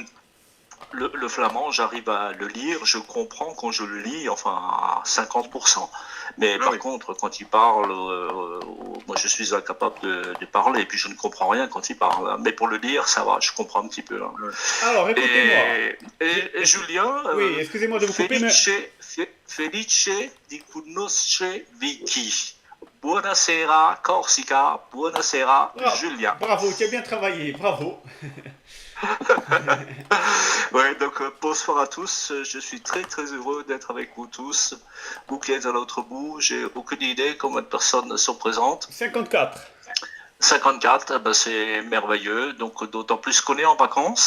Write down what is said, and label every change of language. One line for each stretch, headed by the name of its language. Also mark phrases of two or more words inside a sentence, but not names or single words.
French: Le flamand, j'arrive à le lire, je comprends quand je le lis, enfin à 50%. Mais par oui. contre, quand il parle, moi je suis incapable de parler, et puis je ne comprends rien quand il parle. Mais pour le lire, ça va, je comprends un petit peu. Hein. Alors écoutez-moi. Et Julien, Oui, excusez-moi de vous couper, mais...
Italian: Felice di conosce Vicky. Buonasera Corsica, buonasera Julien.
French: Bravo, tu as bien travaillé, bravo. Ouais, donc bonsoir à tous, je suis très très heureux d'être avec vous tous. Vous qui êtes à l'autre bout, j'ai aucune idée combien de personnes sont présentes. 54. 54, ben c'est merveilleux, donc d'autant plus qu'on est en vacances.